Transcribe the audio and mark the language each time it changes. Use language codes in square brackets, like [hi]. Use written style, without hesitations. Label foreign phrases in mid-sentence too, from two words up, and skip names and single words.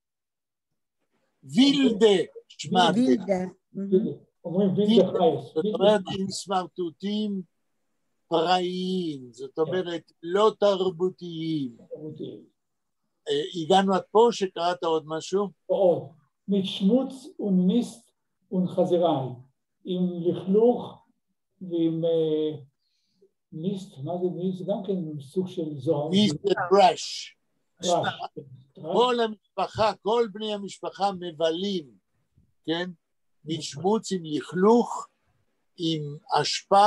[yi] וילדה, שמטס. [he] וילדה. אומרים וילדה חייס. זאת אומרת עם סמרטוטים פראיים, זאת אומרת לא תרבותיים. הגענו עד פה שקראת עוד משהו? ועוד, [yi] מיט שמוץ און מיסט און [he] חזיראי, עם לכלוך ועם מיסט, מה זה מיסט? גם כן סוג של זוהר. מיסט וטראש. טראש. כל המשפחה, כל בני המשפחה מבלים, כן? משמוץ עם לכלוך, עם אשפה.